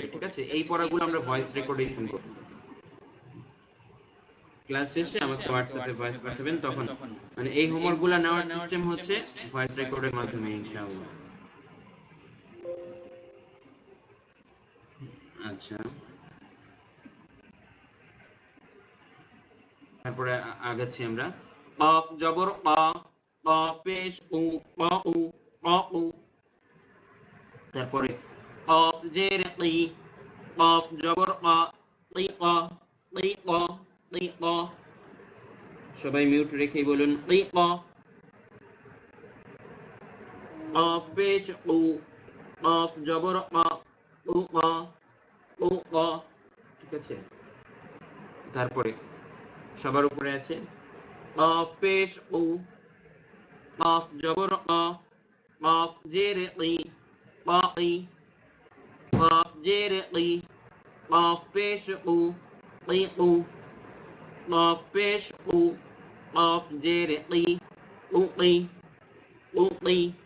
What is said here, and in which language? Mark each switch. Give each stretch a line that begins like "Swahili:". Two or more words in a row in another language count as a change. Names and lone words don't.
Bangla: ঠিক আছে, এই পড়াগুলো আমরা ভয়েস রেকর্ডেই শুনবো। ক্লাস শেষে আমাকে হোয়াটসঅ্যাপে ভয়েস পাঠাবেন, তখন মানে এই হোমওয়ার্কগুলো নেওয়ার সিস্টেম হচ্ছে ভয়েস রেকর্ডের মাধ্যমে ইনশাআল্লাহ। আচ্ছা, তারপরে আগাচ্ছি আমরা। অফ জবর অ, অ পেশ উ, অ উ, অ উ। তারপরে অফ জের ই, অফ জবর অ, ই অ, ই অ, ই অ। সবাই মিউট রেখেই বলুন ই অ। কফ পেশ উ, কফ জবর ক, উ ক, উ ক, ঠিক আছে। তারপরে সবার উপরে আছে কফ পেশ উ, কফ জবর ক, কফ জের কি, কি, কফ জের কি, কফ পেশ উ, কি উ, কফ পেশ উ, কফ জের কি, উ কি, উ কি।